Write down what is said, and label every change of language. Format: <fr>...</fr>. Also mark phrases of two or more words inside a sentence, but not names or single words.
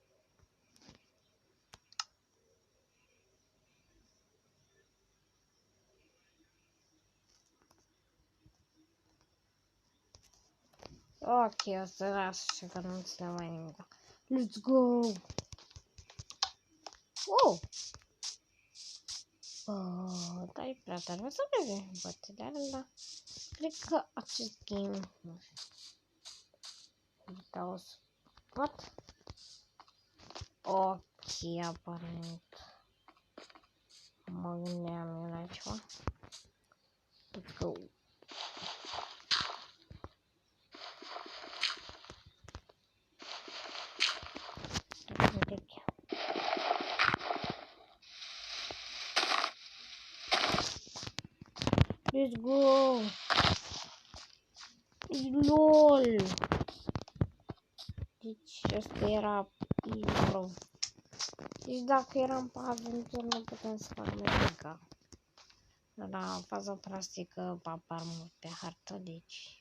<ro>Ok, o să las și că nu ți le mai nimic.</ro> <en>Let's go! Wow!</en> <ro>Dar e prea tare, o să vedem, poate, dar cred că acest game...</ro> <en>What?</en> <ro>Ok, aparent. Mă gândeam eu la ceva.</ro> <en>Let's go! Let's go!</en> <ro>LOL! Deci ăsta era pro. Deci dacă eram pe aventură nu putem să facem nimica. La faza plastică apar mult pe hartă, deci...</ro>